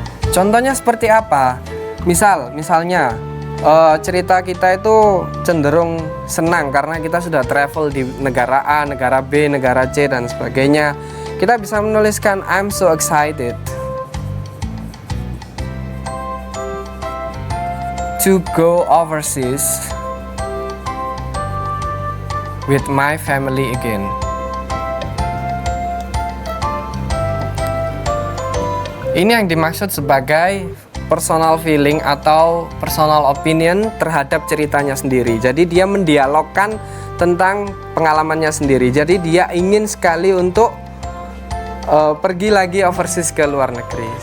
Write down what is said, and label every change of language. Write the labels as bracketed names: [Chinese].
[Indonesian] Contohnya seperti apa? Misalnya cerita kita itu cenderung senang karena kita sudah travel di negara A, negara B, negara C dan sebagainya. Kita bisa menuliskan [English] I'm so excited to go overseas with my family again. [Indonesian] Ini yang dimaksud sebagai [English] personal feeling [Indonesian] atau [English] personal opinion [Indonesian] terhadap ceritanya sendiri. Jadi dia mendialogkan tentang pengalamannya sendiri. Jadi dia ingin sekali untuk pergi lagi overseas ke luar negeri.